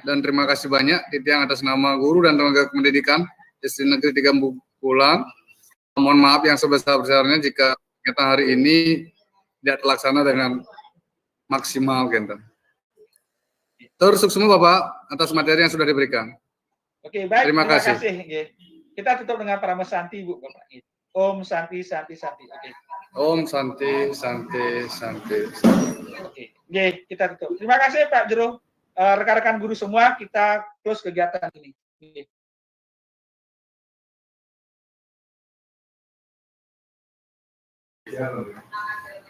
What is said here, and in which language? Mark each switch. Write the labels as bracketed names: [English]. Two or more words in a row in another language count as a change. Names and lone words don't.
[Indonesian] Dan terima kasih banyak Titiang atas nama guru dan tenaga pendidikan SD Negeri 3 Bungkulan. Mohon maaf yang sebesar-besarnya jika kegiatan hari ini tidak terlaksana dengan maksimal, Genten. Terus semua Bapak atas materi yang sudah diberikan. Oke, baik. Terima kasih. Nggih. Kita tutup dengan Parama Santi, Bu, Bapak. [Sanskrit] Om Santi, Santi, Santi. [Indonesian] Oke. [Sanskrit] Om Santi, Santi, Santi. [Indonesian] Oke, nggih, kita tutup. Terima kasih Pak Jero, rekan-rekan guru semua. Kita close kegiatan ini. Nggih.